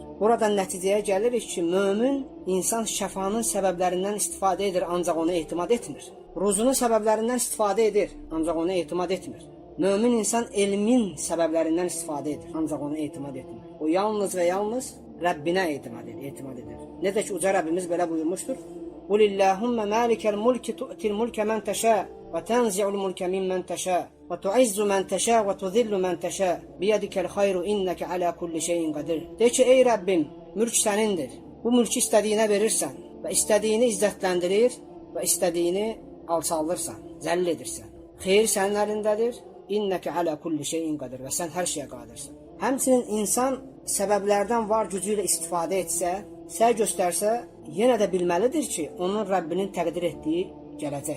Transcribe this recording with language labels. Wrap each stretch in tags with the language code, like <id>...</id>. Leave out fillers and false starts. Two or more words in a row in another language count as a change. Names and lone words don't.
<az>Buradan nəticəyə gəlirik ki, mömin insan şəfanın səbəblərindən istifadə edir, ancaq ona etimad etmir. Ruzunun səbəblərindən istifadə edir, ancaq ona etimad etmir. Mömin insan elmin səbəblərindən istifadə edir, ancaq ona etimad etmir. O yalnız və yalnız Rəbbinə etimad edir. Necə ki, uca Rəbbimiz belə buyurmuşdur:</az> <ar>"قل اللهم مالك الملك تؤتي الملك من تشاء وتنزع الملك ممن تشاء وتعز من تشاء وتذل من تشاء بيدك الخير إنك على كل شيء قدير."</ar> <az>De ki, ey Rəbbim, mülk sənindir. Bu mülkü istədiyinə verirsən və istədiyini izzətləndirir və istədiyini alçaldırsan, zəllil edirsən. Xeyir sənin əlindədir.</az> <ar>إنك على كل شيء قدير</ar> <az>və sən hər şeyə qadirsən. Həmçinin insan səbəblərdən var gücü ilə istifadə etsə, səy göstərsə, yenə də bilməlidir ki, onun Rəbbinin təqdir etdiyi gələcək.</az>